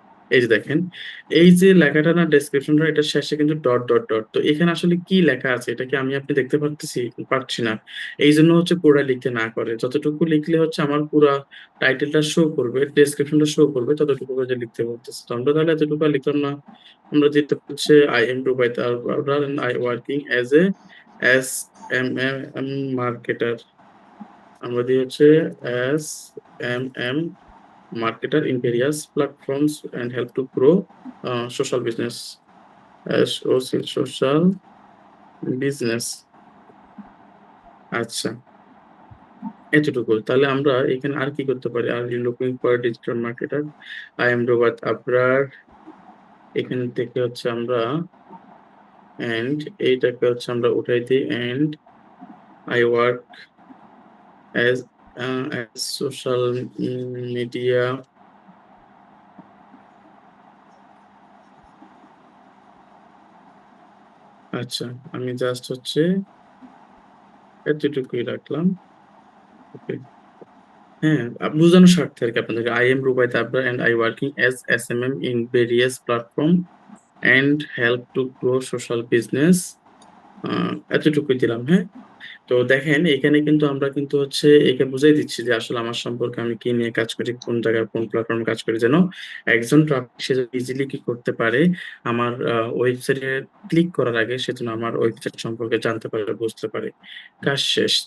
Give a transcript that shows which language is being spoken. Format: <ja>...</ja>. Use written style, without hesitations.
<bn>এই যে দেখেন, এই যে লেখাটা না ডেসক্রিপশনটা এটার শেষে কিন্তু ডট। তো এখানে আসলে কি লেখা আছে এটা কি আমি আপনি দেখতে পারতেছি? পারছি না। এইজন্য হচ্ছে পুরা লিখতে না করে। যতটুকু লিখলে হচ্ছে আমার পুরা টাইটেলটা শো করবে, ডেসক্রিপশনটা শো করবে ততটুকু করে লিখতে বলতেছে। তো আমরা তাহলে এতটুকু আর লিখলাম না। আমরা দিতে হচ্ছে</bn> <en>I am Rubaid Abrar and I working as a SMM marketer.</en> <bn>আমরা দিই হচ্ছে</bn> <en>SMM marketer in various platforms and help to grow social business as social business.</en> <bn>আচ্ছা, এতটুকু। তাহলে আমরা এখানে আর কি করতে পারি?</bn> <en>Are you looking for a digital marketer? I am Robert Abrar.</en> <bn>এখান থেকে হচ্ছে আমরা and এইটাকে হচ্ছে আমরা উঠাই দিই</bn> <en>and I work as social media</en> <bn>আচ্ছা, আমি জাস্ট হচ্ছে এতটুকুই রাখলাম। ওকে। হ্যাঁ, বুঝানোর স্বার্থে আরকি আপনাদেরকে।</bn> <en>I am Rubaid Abrar and I working as SMM in various platform and help to grow social business.</en> <bn>আ এতটুকুই দিলাম, হ্যাঁ? তো দেখেন এখানে কিন্তু আমরা কিন্তু হচ্ছে একে বুঝাই দিচ্ছি যে আসলে আমার সম্পর্কে আমি কি নিয়ে কাজ করি, কোন জায়গায় কোন প্ল্যাটফর্মে কাজ করি যেন একজন ট্রাফিক সে ইজিলি কি করতে পারে আমার ওয়েবসাইটে ক্লিক করার আগে সে যেন আমার ওয়েবসাইট সম্পর্কে জানতে পারে, বুঝতে পারে। কাজ শেষ।</bn>